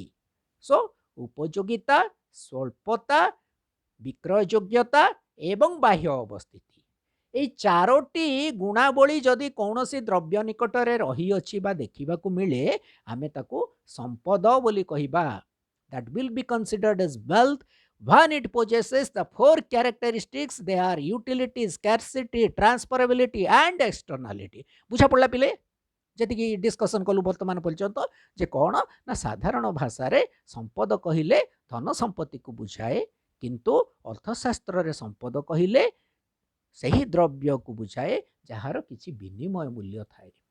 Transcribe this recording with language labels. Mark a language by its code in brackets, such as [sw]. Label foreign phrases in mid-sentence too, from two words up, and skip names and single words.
[or] ସୋ ଉପଯୋଗିତା ସ୍ୱଳ୍ପତା ବିକ୍ରୟ ଯୋଗ୍ୟତା ଏବଂ ବାହ୍ୟ ଅବସ୍ଥିତି এই 4ଟି ଗୁଣାବଳୀ ଯଦି କୌଣସି ଦ୍ରବ୍ୟ ନିକଟରେ ରହିଅଛି ବା ଦେଖିବାକୁ ମିଳେ ଆମେ ତାକୁ ସମ୍ପଦ ବୋଲି କହିବା। [en] that will be considered as wealth when it possesses the 4 characteristics they are utility, scarcity, transferability and externality। [or] ବୁଝା ପଡ଼ିଲା ପିଲେ ଯେତିକି ଡିସ୍କସନ୍ କଲୁ ବର୍ତ୍ତମାନ ପର୍ଯ୍ୟନ୍ତ ଯେ କ'ଣ ନା ସାଧାରଣ ଭାଷାରେ ସମ୍ପଦ କହିଲେ ଧନ ସମ୍ପତ୍ତିକୁ ବୁଝାଏ କିନ୍ତୁ ଅର୍ଥଶାସ୍ତ୍ରରେ ସମ୍ପଦ କହିଲେ ସେହି ଦ୍ରବ୍ୟକୁ ବୁଝାଏ ଯାହାର କିଛି ବିନିମୟ ମୂଲ୍ୟ ଥାଏ।